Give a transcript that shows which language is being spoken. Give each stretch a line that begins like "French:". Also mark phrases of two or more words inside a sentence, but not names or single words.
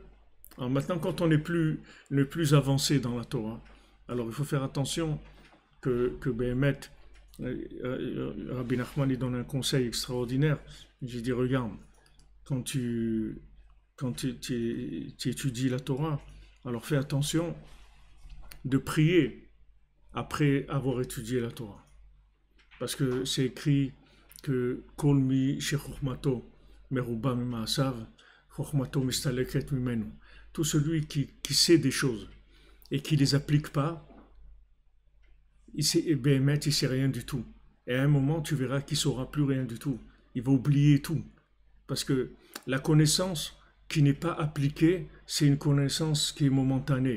French: Alors maintenant, quand on est plus avancé dans la Torah, alors il faut faire attention que Béhémet, Rabbi Nachman, il donne un conseil extraordinaire. Il dit, regarde, quand tu étudies la Torah, alors fais attention de prier après avoir étudié la Torah. Parce que c'est écrit que
Hebrew: כל מי שחכמתו מרובה ממעשיו חכמתו מסתלקת ממנו.
French: Tout celui qui sait des choses et qui ne les applique pas, il ne sait rien du tout. Et à un moment, tu verras qu'il ne saura plus rien du tout. Il va oublier tout. Parce que la connaissance qui n'est pas appliquée, c'est une connaissance qui est momentanée.